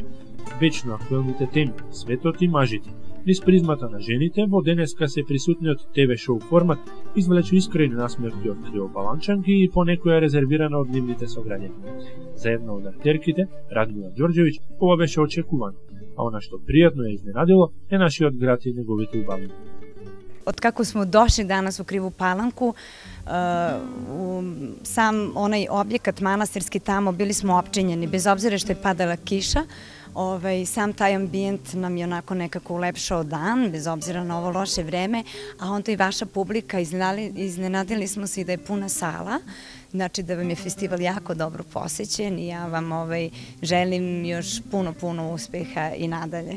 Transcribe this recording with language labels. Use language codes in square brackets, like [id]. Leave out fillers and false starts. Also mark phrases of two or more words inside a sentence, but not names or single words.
[mk] Вечно актуелните теми, светот и мажите, низ призмата на жените, во денеска се присутниот ТВ шоу формат извлече искрени насмевки од кривопаланчанки и по некоја резервирана од нивните сограѓани. За една од актерките, Радмила Ѓорѓевиќ, ова беше очекувано, а она што пријатно ја изненадило е нашиот град и неговите убавини. [sr] Откако smo došli danas u Krivu Palanku, sam onaj objekat manastirski tamo, bili smo opčinjeni, bez obzira što je padala kiša, sam taj ambijent nam je onako nekako ulepšao dan, bez obzira na ovo loše vreme, a onda i vaša publika, iznenadili smo se i da je puna sala, znači da vam je festival jako dobro posećen i ja vam želim još puno uspeha i nadalje.